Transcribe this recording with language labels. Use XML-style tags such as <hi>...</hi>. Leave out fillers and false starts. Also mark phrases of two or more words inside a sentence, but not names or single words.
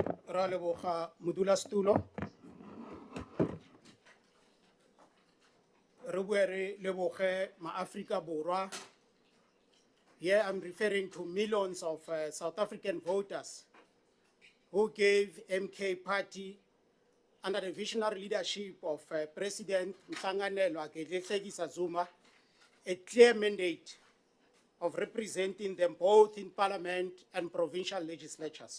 <nso>Ra leboga modulasetulo. Re bue re leboge ma-Afrika Borwa.</nso> <en>Here I'm referring to millions of South African voters who gave MK Party, under the visionary leadership of President Nhlanganelo Akehlekisa Zuma, a clear mandate of representing them both in Parliament and provincial legislatures.</en>